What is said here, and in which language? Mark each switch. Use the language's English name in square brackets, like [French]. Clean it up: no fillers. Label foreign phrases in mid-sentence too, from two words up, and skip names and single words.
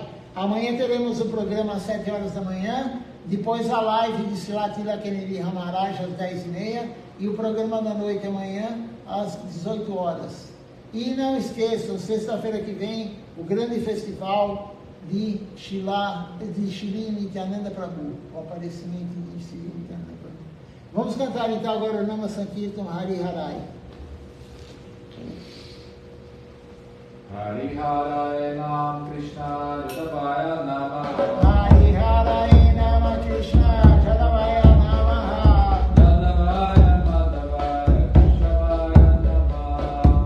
[Portuguese] Amanhã teremos o programa às 7 horas da manhã, depois a live de Srilatila Kaniriha Maharaj às 10h30 e o programa da noite amanhã às 18 horas. E não esqueçam, sexta-feira que vem, o grande festival de Shri Nityananda Prabhu, o aparecimento de Shri Nityananda Prabhu. Vamos cantar então agora o Nama Sankirtan Hari Harai. [Sanskrit] हरि हरये नम कृष्ण यादवाय नमः. हरि हरये नमः कृष्ण यादवाय नमः. यादवाय माधवाय केशवाय नमः.